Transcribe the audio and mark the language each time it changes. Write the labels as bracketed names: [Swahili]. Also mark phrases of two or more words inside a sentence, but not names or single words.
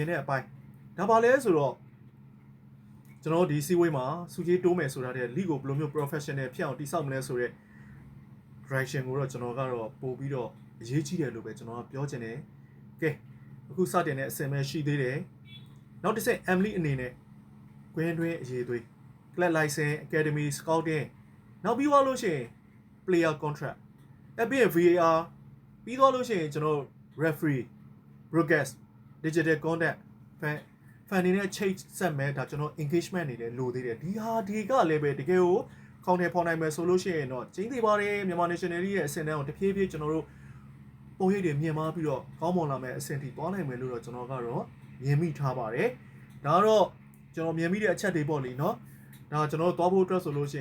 [Burmese] တဲ့အပိုင်းဒါပါလဲဆိုတော့ကျွန်တော်ဒီစီဝေးမှာစုကြီးတိုးမယ်ဆိုတာတဲ့ league ကိုဘယ်လိုမျိုး professional ဖြစ်အောင်တည်ဆောက်မလဲဆိုတဲ့ direction ကိုတော့ကျွန်တော်ကတော့ပို့ပြီးတော့အရေးကြီးတယ်လို့ပဲကျွန်တော်ကပြောချင်တယ်ကဲအခုစတင်တဲ့အဆင့်ပဲရှိသေးတယ်နောက်တစ်ဆင့် Emily အနေနဲ့ကွင်းတွင်းအရေးသွေး [English] club license academy scouting [Burmese] နောက်ပြီးသွားလို့ရှိရင် [English] player contract [Burmese] ပြီးရင် VAR ပြီးသွားလို့ရှိရင်ကျွန်တော် [English] referee broadcast digital content [Burmese] fan နေနဲ့ချိတ်ဆက်မဲ့ဒါကျွန်တော် engagement နေတယ်လိုသေးတယ်ဒီဟာဒီကလည်းပဲတကယ်ကိုခေါင်းထဲဖော်နိုင်မယ်ဆိုလို့ရှိရင်တော့ကျင်းသေးပါတယ်မြန်မာ national ရဲ့အဆင့်တန်းကိုတဖြည်းဖြည်းကျွန်တော်တို့ပုံရိပ်တွေမြင်မာပြီးတော့ကောင်းမွန်လာမဲ့အဆင့်ထိသွားနိုင်မယ်လို့တော့ကျွန်တော်ကတော့မြင်မိထားပါတယ်ဒါကတော့ကျွန်တော်မြင်မိတဲ့အချက်တွေပေါ့လေနော်ဒါကျွန်တော်တို့သွားဖို့အတွက်ဆိုလို့ရှိ